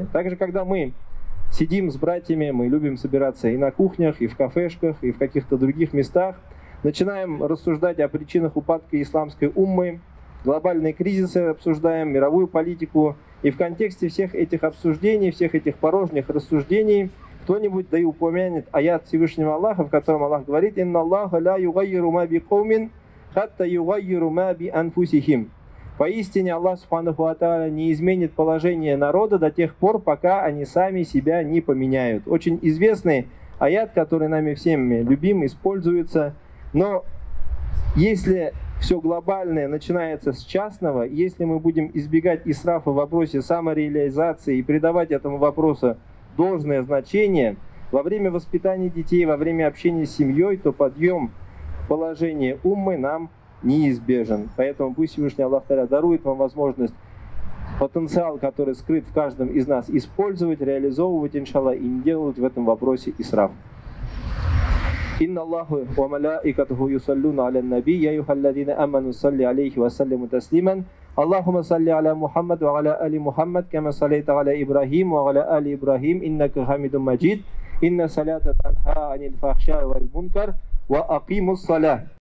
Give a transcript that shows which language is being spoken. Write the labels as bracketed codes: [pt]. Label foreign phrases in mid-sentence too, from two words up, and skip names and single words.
[ru] Также, когда мы сидим с братьями, мы любим собираться и на кухнях, и в кафешках, и в каких-то других местах, начинаем рассуждать о причинах упадка исламской уммы, глобальные кризисы обсуждаем, мировую политику, и в контексте всех этих обсуждений, всех этих порожних рассуждений, кто-нибудь да и упомянет аят Всевышнего Аллаха, в котором Аллах говорит: [ar] «إن الله لا يغير ما بقوم حتى يغيروا ما بأنفسهم». [ru] Поистине Аллах [ar] سبحانه وتعالى [ru] не изменит положение народа до тех пор, пока они сами себя не поменяют. Очень известный аят, который нами всеми любим, используется. Но если все глобальное начинается с частного, если мы будем избегать исрафа в вопросе самореализации и придавать этому вопросу должное значение, во время воспитания детей, во время общения с семьей, то подъем положения уммы нам неизбежен. Поэтому пусть Всевышний Аллах Тааля дарует вам возможность потенциал, который скрыт в каждом из нас, использовать, реализовывать, иншаллах, и не делать в этом вопросе исраф. [ar] إن الله وملائكته يصلون على النبي يا أيها الذين آمنوا صلوا عليه وسلموا تسليما. اللهم صل على محمد وعلى آل محمد كما صليت على إبراهيم وعلى آل إبراهيم إنك حميد مجيد. إن الصلاة تنهى عن الفحشاء والمنكر وأقم الصلاة.